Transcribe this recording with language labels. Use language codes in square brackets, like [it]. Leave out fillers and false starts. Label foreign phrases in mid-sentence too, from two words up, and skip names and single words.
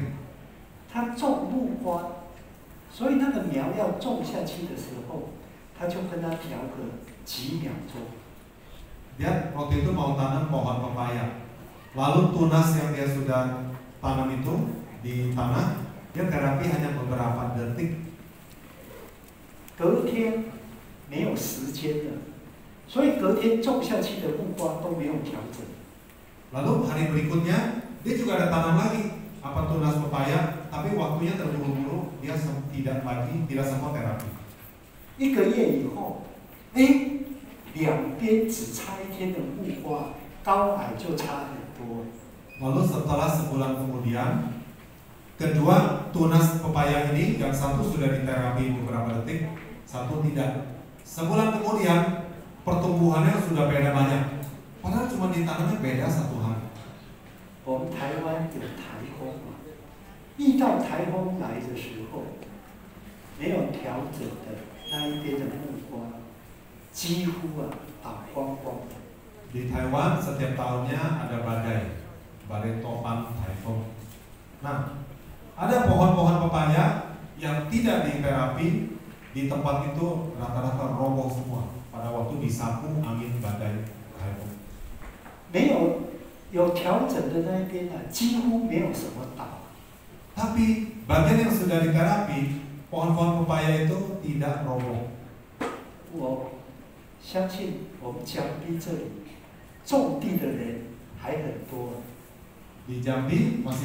[zh] 他种木瓜，所以那个苗要种下去的时候，他就跟他调个几秒钟。 [id] Dia waktu itu mau tanam pohon pepaya, lalu tunas yang dia sudah tanam itu di tanah, dia terapi hanya beberapa detik. [zh] 隔天没有时间了，所以隔天种下去的木瓜都没有调整。 [id] Lalu hari berikutnya dia juga ada tanam lagi apa tunas pepaya, tapi waktunya terburu-buru, dia tidak sempat terapi. [zh] 1 个月以后，两边只差1天的木瓜，高矮就差很多。 [id] Lalu setelah sebulan kemudian, kedua tunas pepaya ini yang satu sudah diterapi beberapa detik, satu tidak. Sebulan kemudian pertumbuhannya sudah beda banyak. Padahal cuma ditanamnya beda 1 hari. [zh] 我们台湾有台风嘛，遇到台风来的时候，没有调整的那一边的木瓜，几乎倒光光的。 [id] Di Taiwan setiap tahunnya ada badai topan typhoon. Nah, ada pohon-pohon pepaya yang tidak diterapi di tempat itu rata-rata roboh semua pada waktu disapu angin badai typhoon. [zh] 有调整的那一边几乎没有什么倒。 [id] Tapi bagian yang sudah diterapi, pohon-pohon pepaya itu tidak roboh. [zh] 我相信我们江滨这里种地的人还很多。 [id] Di Jambi masih